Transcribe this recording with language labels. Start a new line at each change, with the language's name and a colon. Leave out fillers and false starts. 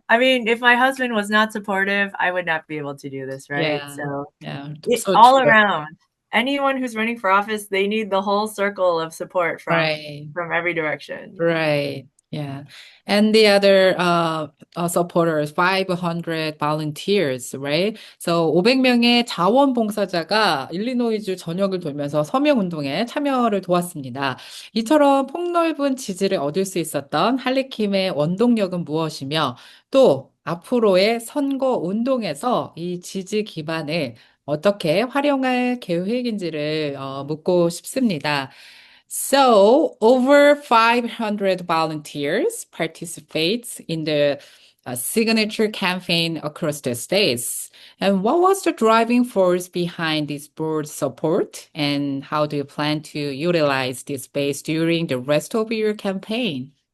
English: I mean, if my husband was not supportive, I would not be able to do this, right? So it's all around. Anyone who's running for office, they need the whole circle of support from every direction. Right. Yeah. And the other supporters, 500 volunteers, right?
Korean: So 500명의 자원봉사자가 일리노이주 전역을 돌면서 서명운동에 참여를 도왔습니다. 이처럼 폭넓은 지지를 얻을 수 있었던 할리킴의 원동력은 무엇이며, 또 앞으로의 선거 운동에서 이 지지 기반을 어떻게 활용할 계획인지를 묻고 싶습니다.
English: So, over 500 volunteers participate in the signature campaign across the states. And what was the driving force behind this broad support? And how do you plan to utilize this base during the rest of your campaign?